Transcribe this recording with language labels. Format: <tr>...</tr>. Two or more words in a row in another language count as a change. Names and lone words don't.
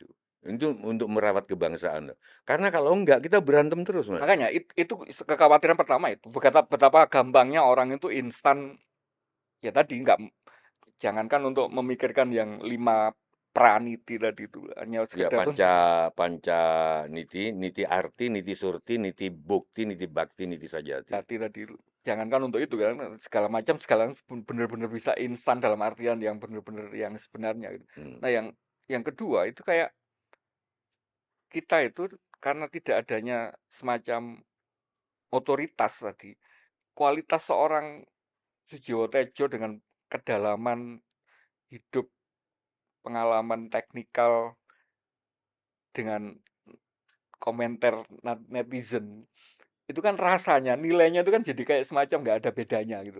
<id>Itu untuk merawat kebangsaan loh. Karena kalau enggak kita berantem terus, Mas. Makanya itu kekhawatiran pertama itu, betapa gampangnya orang itu instan, ya tadi nggak, jangankan untuk memikirkan yang 5 praniti tadi itu, hanya Ya sekedar panca panca niti, niti arti, niti surti, niti bukti, niti bakti, niti sajati. tadi jangankan untuk itu kan, segala macam segala bener-bener bisa instan dalam artian yang bener-bener yang sebenarnya gitu. Hmm. Nah yang kedua itu kayak kita itu karena tidak adanya semacam otoritas tadi, kualitas seorang Sujiwo Tejo dengan kedalaman hidup, pengalaman teknikal dengan komentar netizen, itu kan rasanya, nilainya itu kan jadi kayak semacam nggak ada bedanya gitu.</id>